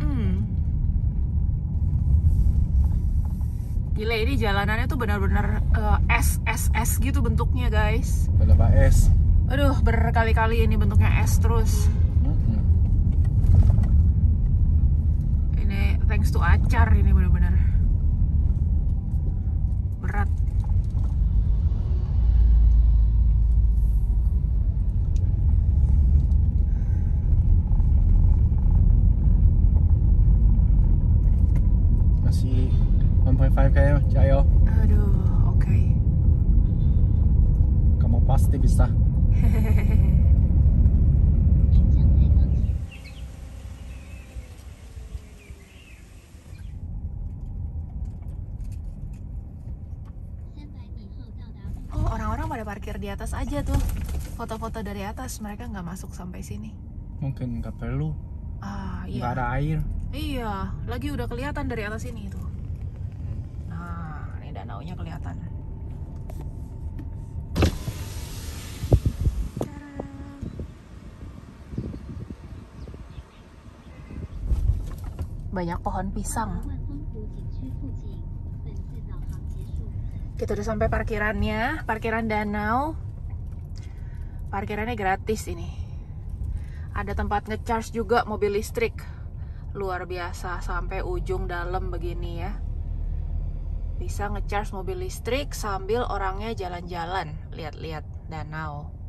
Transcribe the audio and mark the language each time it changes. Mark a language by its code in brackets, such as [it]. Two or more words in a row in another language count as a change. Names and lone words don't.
[id] Gila, ini jalanannya tuh benar-benar es gitu bentuknya guys. Berapa es? Aduh, berkali-kali ini bentuknya es terus. Ini [en] thanks to [id] acar, ini benar-benar berat. Masih 1.5 km, jayo. Aduh, oke. Kamu pasti bisa. [zh] 您将在刚前300米后到达目 [id] Oh, orang-orang pada parkir di atas aja tuh. Foto-foto dari atas, mereka nggak masuk sampai sini. Mungkin nggak perlu. Ah, Nggak iya. ada air. Iya, lagi udah kelihatan dari atas ini tuh. Nah, ini danaunya kelihatan. Banyak pohon pisang. [zh] 万丰湖景区附近，本次导航结束。 [id] Kita udah sampai parkirannya, parkiran danau. Parkirannya gratis ini. Ada tempat ngecharge juga mobil listrik. Luar biasa, sampai ujung dalam begini ya. Bisa ngecharge mobil listrik sambil orangnya jalan-jalan, lihat-lihat danau.